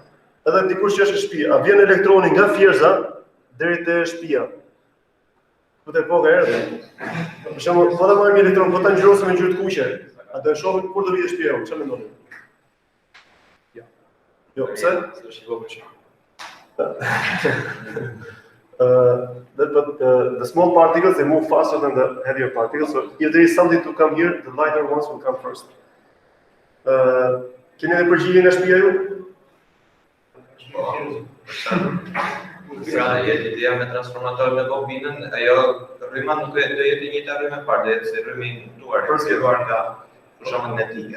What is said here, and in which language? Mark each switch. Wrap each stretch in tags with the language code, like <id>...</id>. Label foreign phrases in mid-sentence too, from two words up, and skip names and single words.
<sq>Edhe dikush që është në shtëpi, a vjen elektroni nga fierza deri te shtëpia? Po te koka erdhi. Për shembull, po ta marrim një elektron, po ta ngjyrosim me ngjyrë të kuqe, a do e shohim kur do vijë shtëpia jonë? Çfarë mendoni? Jo, pse? Është I vogël shumë.</sq> <en>But the small particles, they move faster than the heavier particles. So if there is something to come here, the lighter ones will come first.</en> <sq>Keni edhe përgjigje nga shtëpia ju? Pra, ideja me transformator me bobinën, ajo rryma nuk do jetë e njëjta rrymë e parë, do jetë si rrymë I nduar, përcjelluar nga fusha magnetike.</sq>